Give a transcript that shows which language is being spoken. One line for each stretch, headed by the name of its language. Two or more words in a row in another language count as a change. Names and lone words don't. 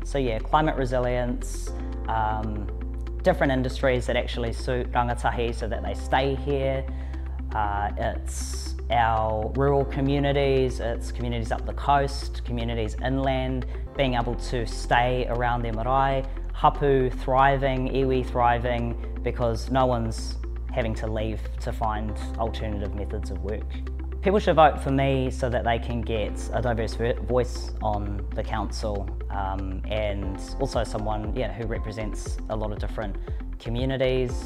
English: So yeah, climate resilience, different industries that actually suit rangatahi so that they stay here. It's our rural communities, it's communities up the coast, communities inland, being able to stay around their marae, hapu thriving, iwi thriving, because no one's having to leave to find alternative methods of work. People should vote for me so that they can get a diverse voice on the council, and also someone who represents a lot of different communities.